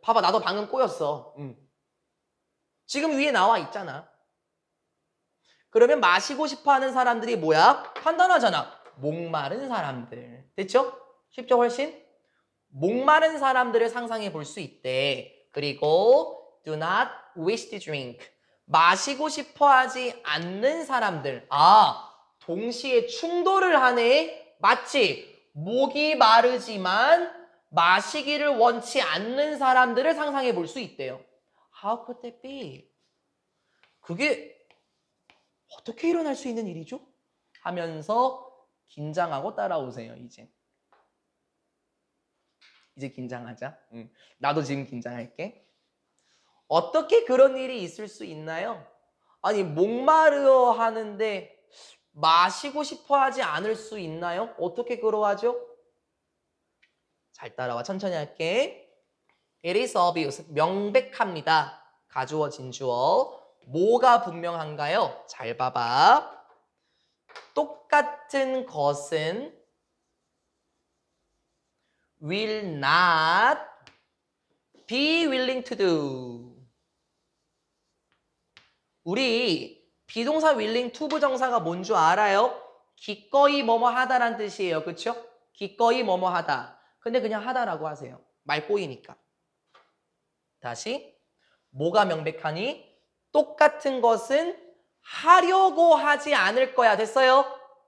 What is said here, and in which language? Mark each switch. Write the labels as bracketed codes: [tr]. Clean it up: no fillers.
[ko] 봐봐, 나도 방금 꼬였어. 지금 위에 나와 있잖아. 그러면 마시고 싶어 하는 사람들이 뭐야? 간단하잖아. 목마른 사람들. 됐죠? 쉽죠, 훨씬? 목마른 사람들을 상상해 볼 수 있대. 그리고 [en] do not wish to drink. [ko] 마시고 싶어 하지 않는 사람들. 아, 동시에 충돌을 하네. 맞지? 목이 마르지만 마시기를 원치 않는 사람들을 상상해 볼 수 있대요. [en] How could that be? [ko] 그게 어떻게 일어날 수 있는 일이죠? 하면서 긴장하고 따라오세요, 이제. 이제 긴장하자. 나도 지금 긴장할게. 어떻게 그런 일이 있을 수 있나요? 아니, 목마르어 하는데 마시고 싶어 하지 않을 수 있나요? 어떻게 그러하죠? 잘 따라와. 천천히 할게. [en] It is obvious. [ko] 명백합니다. 가주어, 진주어. 뭐가 분명한가요? 잘 봐봐. 똑같은 것은 [en] will not be willing to do. [ko] 우리 비동사 willing to 부정사가 뭔 줄 알아요? 기꺼이 뭐뭐 하다란 뜻이에요. 그쵸? 기꺼이 뭐뭐 하다. 근데 그냥 하다라고 하세요. 말 꼬이니까. 다시. 뭐가 명백하니? 똑같은 것은 하려고 하지 않을 거야. 됐어요?